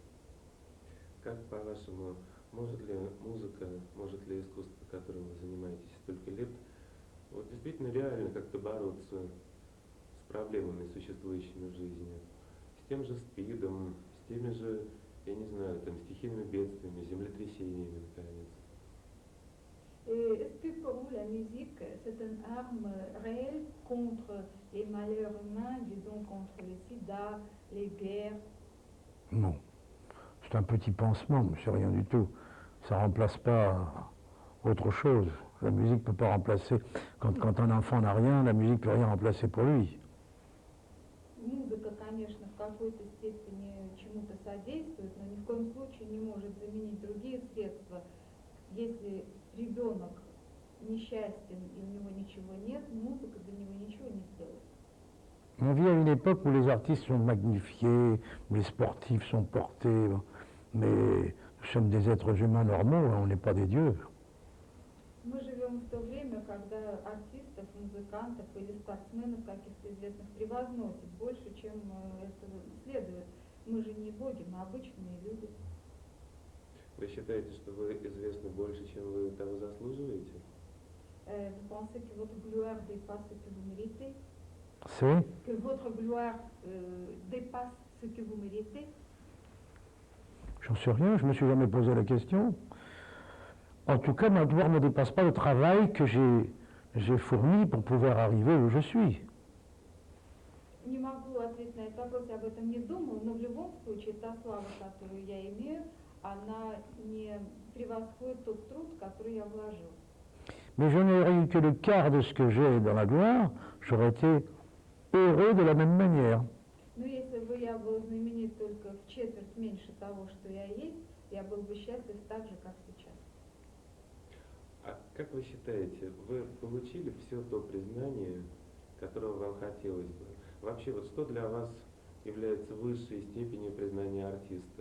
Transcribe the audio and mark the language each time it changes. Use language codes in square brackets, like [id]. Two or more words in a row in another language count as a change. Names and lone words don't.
[ru] Как по-вашему, может ли музыка, может ли искусство, которым вы занимаетесь столько лет, вот действительно реально как-то бороться с проблемами, существующими в жизни, с тем же СПИДом, с теми же, я не знаю, там, стихийными бедствиями, землетрясениями, наконец? [fr] Est-ce que pour vous la musique c'est une arme réelle contre les malheurs humains, disons contre le sida, les guerres? Non. C'est un petit pansement, mais c'est rien du tout. Ça ne remplace pas autre chose. La musique ne peut pas remplacer. Quand un enfant n'a rien, la musique ne peut rien remplacer pour lui. [ru] Музыка, конечно, в какой-то степени чему-то содействует, но ни в коем случае не может заменить другие средства. Если ребенок несчастен и у него ничего нет, музыка для него ничего не сделает. [fr] On vit à une époque où les artistes sont magnifiés, où les sportifs sont portés, mais nous sommes des êtres humains normaux, on n'est pas des dieux. [ru] Мы живем в то время, когда артистов, музыкантов или спортсменов каких-то известных превозносят больше, чем это следует. Мы же не боги, мы обычные люди. Вы считаете, что вы известны больше, чем вы того заслуживаете? [fr] Vous pensez que votre gloire dépasse ce que vous méritez? C'est Que votre gloire dépasse ce que vous méritez? J'en sais rien, je ne me suis jamais posé la question. En tout cas, ma gloire ne dépasse pas le travail que j'ai fourni pour pouvoir arriver où je suis. [ru] Не могу ответить на этот вопрос, я об этом не думала, но в любом случае та слава, которую я имею, она не превосходит тот труд, который я вложил. [fr] Mais je n'aurais eu que le quart de ce que j'ai dans la gloire, j'aurais été heureux de la même manière. [ru] Но если бы я был знаменит только в четверть меньше того, что я есть, я был бы счастлив так же, как сейчас. А как вы считаете, вы получили все то признание, которого вам хотелось бы? Вообще, вот что для вас является высшей степенью признания артиста?